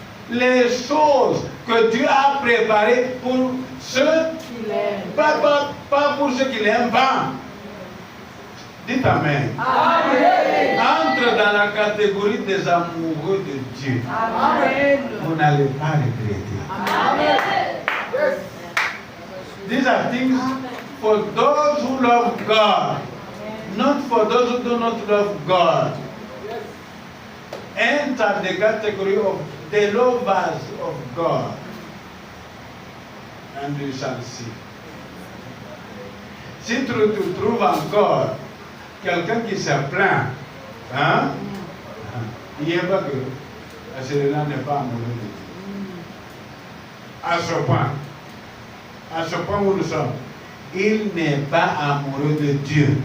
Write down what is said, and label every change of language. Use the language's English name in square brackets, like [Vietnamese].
[French] Les choses que Dieu a préparées pour ceux qui l'aiment. Pas pour ceux qui l'aiment pas. Dites Amen. Amen. Entre dans la catégorie des amoureux de Dieu. Amen. Vous n'allez pas regretter. [English] Amen. Yes. These are things for those who love God, not for those who do not love God. Enter the category of the lovers of God, and you shall see. [French] Si tu trouves encore quelqu'un qui se plaint, hein? Il n'y a pas que celui-là n'est pas amoureux de Dieu. À ce point où nous sommes, il n'est pas amoureux de Dieu.